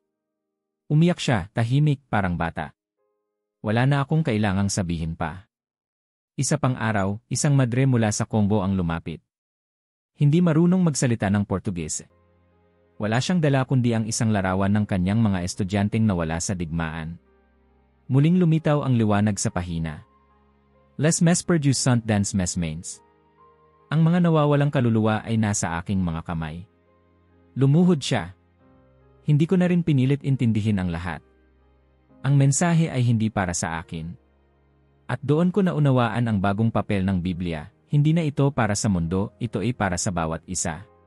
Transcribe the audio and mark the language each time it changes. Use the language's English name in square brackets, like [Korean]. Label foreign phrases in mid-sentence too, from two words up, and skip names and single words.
[Filipino] Umiyak siya, tahimik, parang bata. Wala na akong kailangang sabihin pa. Isa pang araw, isang madre mula sa Congo ang lumapit. Hindi marunong magsalita ng Portuges. Wala siyang dala kundi ang isang larawan ng kanyang mga estudyanteng nawala sa digmaan. Muling lumitaw ang liwanag sa pahina. [French] Les mes perdus sont dans mes mains. [Filipino] Ang mga nawawalang kaluluwa ay nasa aking mga kamay. Lumuhod siya. Hindi ko na rin pinilit intindihin ang lahat. Ang mensahe ay hindi para sa akin. At doon ko naunawaan ang bagong papel ng Biblia, hindi na ito para sa mundo, ito ay para sa bawat isa.